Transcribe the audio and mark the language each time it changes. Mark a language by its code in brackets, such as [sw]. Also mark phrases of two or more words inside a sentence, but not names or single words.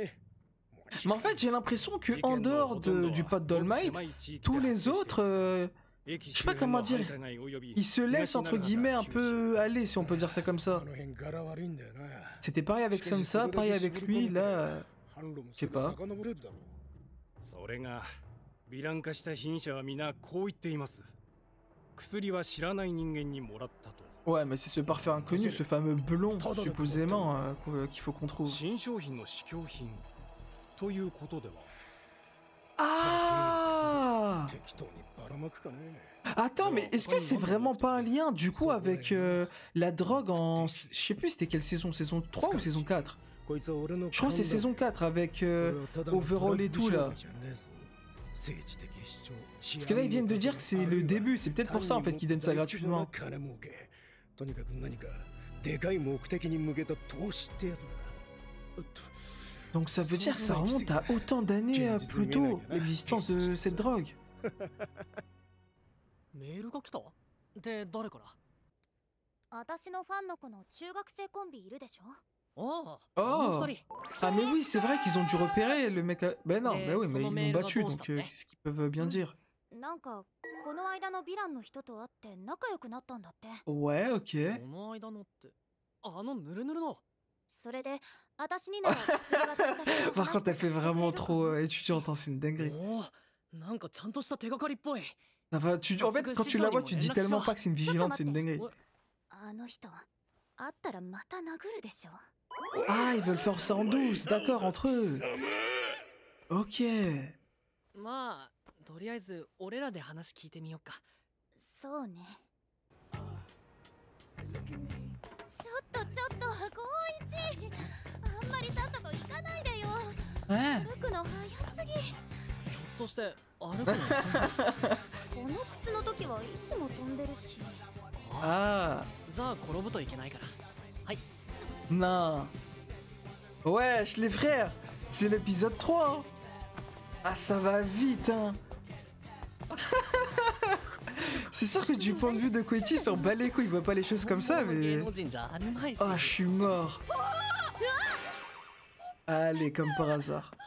[fr] Mais en fait, j'ai l'impression que en dehors du pote d'All Might, tous les autres, Je sais pas comment dire. Il se laisse entre guillemets un peu aller, si on peut dire ça comme ça. C'était pareil avec Sansa, pareil avec lui, là... Je sais pas. [ja] それがヴィラン化した被疑者は皆こう言っています。薬は知らない人間にもらったと。 [fr] Ouais, mais c'est ce parfait inconnu, ce fameux blond, supposément, qu'il faut qu'on trouve. [ja] 新商品の試供品ということでは。 [fr] Ah! [ja] 適当にばらまくかね。 [fr] Attends, mais est-ce que c'est vraiment pas un lien, du coup, avec la drogue en... Je sais plus, c'était quelle saison? Saison 3 ou saison 4? Je crois que c'est saison 4 avec Overall et tout là. Parce que là ils viennent de dire que c'est le début, c'est peut-être pour ça en fait qu'ils donnent ça gratuitement. Donc ça veut dire que ça remonte à autant d'années plus tôt, l'existence de cette drogue. [ja] メールが来たで誰から？私のファンの子の中学生コンビいるでしょ？ [fr] Oh, oh. Ah mais oui, c'est vrai qu'ils ont dû repérer le mec... Ben non, ben oui, mais ils l'ont battu, donc qu'est-ce qu'ils peuvent bien dire? [ja] なんかこの間のヴィランの人と会って仲良くなったんだって。 [fr] Ouais, ok. [ja] この間のってあのヌルヌルの。それで私になら薬渡したけど [fr] Par contre, elle fait vraiment trop étudiante, hein, c'est une dinguerie. [ja] おー、なんかちゃんとした手がかりっぽい。 [fr] Ça va, en fait, quand tu la vois, tu dis tellement pas que c'est une vigilante, c'est une dinguerie. [ja] あの人会ったらまた殴るでしょ。 [fr] Ah, ils veulent faire ça en douce, d'accord, entre eux. Ok. [ja] まあとりあえず俺らで話聞いてみようか。そうね。ちょっと光一、あんまりさっさと行かないでよ。 [fr] Ouais. [ja] 歩くの早すぎ。ひょっとして歩くの？この靴の時はいつも飛んでるし。 [fr] Ah. [ja] じゃあ転ぶといけないから。はい。 [fr] Non. Wesh, les frères, c'est l'épisode 3. Hein. Ah, ça va vite, hein. C'est sûr que du point de vue de Koichi, il s'en bat les couilles, il voit pas les choses comme ça, mais... Oh, je suis mort. Allez, comme par hasard.